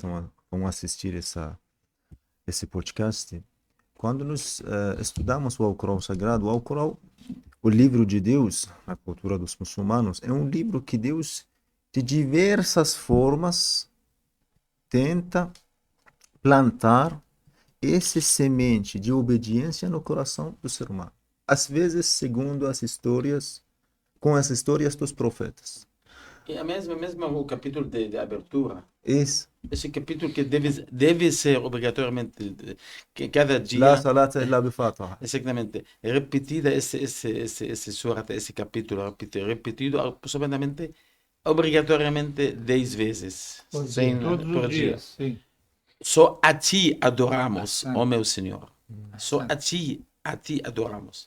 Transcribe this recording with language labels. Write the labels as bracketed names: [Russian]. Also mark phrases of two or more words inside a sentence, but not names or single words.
[Portuguese] vão assistir esse podcast, quando nós estudamos o Alcorão Sagrado, o Alcorão, o livro de Deus, na cultura dos muçulmanos, é um livro que Deus, de diversas formas, tenta plantar essa semente de obediência no coração do ser humano. Às vezes, segundo as histórias, com as histórias dos profetas. E a mesma o capítulo de abertura, Isso. esse capítulo que deve ser obrigatoriamente, que cada dia, [Arabic] لا صلاة إلا ب فاتحة. [Portuguese] exatamente, repetida esse surat, esse capítulo, repetido aproximadamente, obrigatoriamente 10 vezes, todos por os dia. dias, sim. Só a ti adoramos, Bastante. ó meu Senhor. Só a ti adoramos.